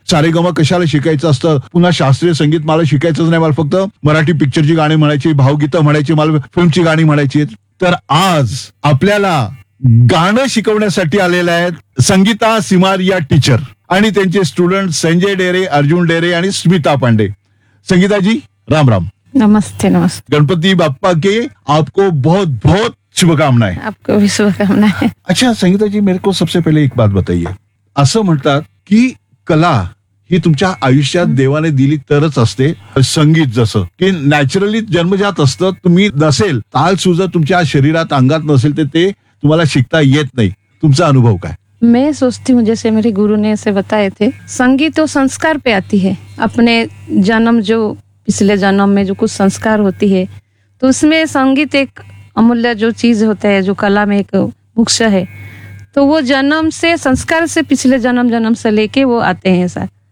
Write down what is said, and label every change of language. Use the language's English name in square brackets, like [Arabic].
[Marathi] सारेगमा कशाला शिकायचं असतं? पुन्हा शास्त्रीय संगीत मला शिकायचंच नाही, मला फक्त मराठी पिक्चरची गाणी म्हणायची, भावगीतं म्हणायची, मला फिल्मची गाणी म्हणायची. तर आज आपल्याला गाणं शिकवण्यासाठी आलेल्या आहेत संगीता सिमारिया टीचर आणि त्यांचे स्टुडंट संजय डेरे, अर्जुन डेरे आणि स्मिता पांडे. संगीताजी राम राम. [Hindi] नमस्ते. नमस्ते. गणपती बाप्पा के आपको बहुत बहुत शुभकामनाएं. आपको भी शुभकामनाएं. अच्छा संगीता जी, मेरे को सबसे पहले एक बात बताइए, [Marathi] असं म्हणतात की कला ही तुमच्या आयुष्यात देवाने दिली तरच असते. संगीत जसं की नॅचरली जन्मजात असतं, तुम्ही नसेल, ताल सुजत तुमच्या शरीरात अंगात नसेल तर ते तुम्हाला शिकता येत नाही. तुमचा अनुभव काय? [Hindi] मैं सोचती हूँ जैसे मेरे गुरु ने ऐसे बताए थे, संगीत तो संस्कार पे आती है. अपने जन्म, जो पिछले जन्म में जो कुछ संस्कार होती है तो उसमें संगीत एक अमूल्य जो चीज होता है, जो कला में एक मुख्य है, तो वो जन्म से, संस्कार से, पिछले जन्म जन्म से लेके वो आते हैं सर.